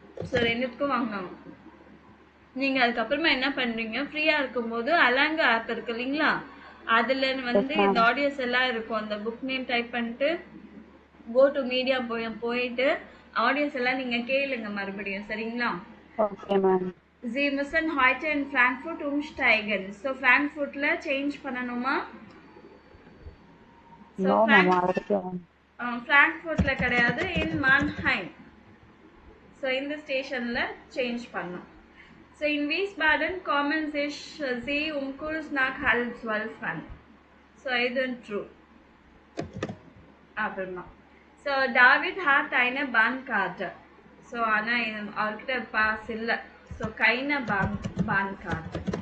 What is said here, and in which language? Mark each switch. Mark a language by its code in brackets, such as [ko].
[ta] So 2த்துக்கும் வாங்கினாங்க. நீங்கள் அதுக்கப்புறமா என்ன பண்ணுறீங்க, ஃப்ரீயாக இருக்கும்போது அலாங்கோ ஆப் இருக்கு இல்லைங்களா, அதில் வந்து [en] ma'am. [ta] இந்த ஆடியோஸ் எல்லாம் இருக்கும். அந்த புக் நேம் டைப் பண்ணிட்டு கோ டு மீடியா போயிட்டு ஆடியோஸ் எல்லாம் நீங்கள் கேளுங்க மறுபடியும், சரிங்களா? [en] Okay, ma'am. [de] Sie müssen heute in Frankfurt umsteigen. [ta] So ஃப்ராங்க்ஃபுர்ட்டில் change பண்ணணுமா? So [en] No, ma'am. Already on. [ta] ஃப்ராங்க்ஃபுர்ட்டில் கிடையாது, இன் மான்ஹைம். ஸோ இந்த ஸ்டேஷனில் சேஞ்ச் பண்ணணும். [de] ஸோ இன் Wiesbaden kommen Sie kurz nach 11:30 an. [ta] So இது ட்ரூ. அப்புறமா [de] ஸோ டாவிட் ஹாட் eine Bahnkarte. [ta] So ஆனால் அவர்கிட்ட pass இல்லை. So [de] keine Bahnkarte.